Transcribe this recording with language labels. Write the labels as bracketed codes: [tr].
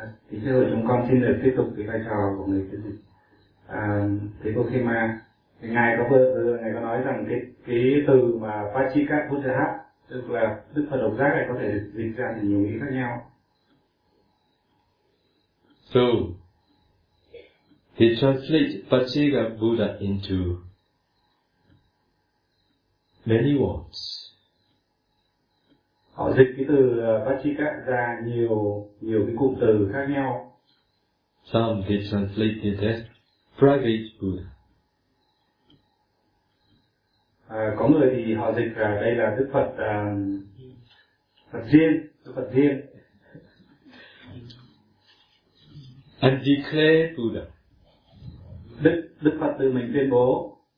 [vi] Thưa chúng con xin được tiếp tục cái vai trò của người chứng dịch. Thế cô khi mà ngài có nói rằng cái từ mà Pachika Buddha, tức là Đức Phật độc giác này có thể dịch ra thành nhiều ý khác nhau. [en] So he translates Pachika Buddha into many words. [vi] Họ dịch cái từ Pachika ra nhiều cái cụm từ khác nhau. [en] Some they translate it as private Buddha. [vi] Có người thì họ dịch là đây là Đức Phật Phật riêng, Đức Phật riêng. [en] And declare Buddha. [vi] Đức Phật tự mình tuyên bố.